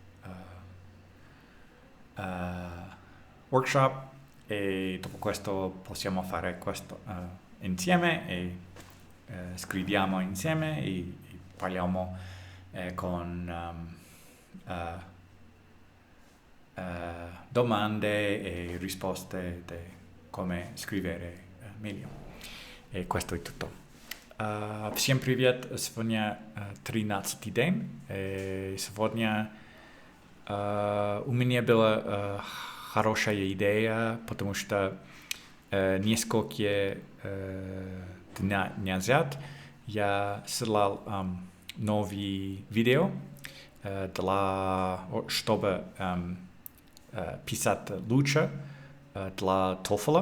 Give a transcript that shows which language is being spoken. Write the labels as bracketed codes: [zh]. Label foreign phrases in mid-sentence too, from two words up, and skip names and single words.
[it] workshop e dopo questo possiamo fare questo insieme e scriviamo insieme e parliamo con domande e risposte di come scrivere meglio. И questo è tutto. [ru] Всем привет, сегодня 13-й день. И сегодня у меня была хорошая идея, потому что несколько дней назад я ссылал новые видео чтобы писать лучше для TOEFL.